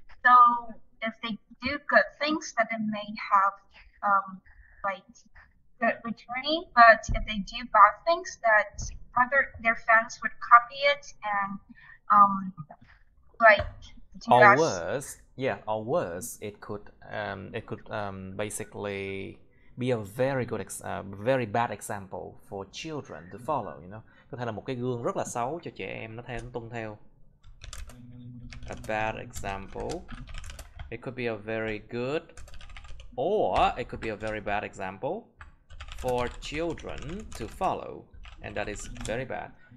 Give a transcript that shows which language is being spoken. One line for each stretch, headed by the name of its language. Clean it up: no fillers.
English: So if they do good things, that they may have like good returning, but if they do bad things, that their fans would copy it and like do Or as worse, yeah, or worse, it could basically be a very good very bad example for children to follow, you know.
Vietnamese: Có thể là một cái gương rất là xấu cho trẻ em nó tuân theo.
English: A bad example. It could be a very good, or it could be a very bad example for children to follow, and that is very bad.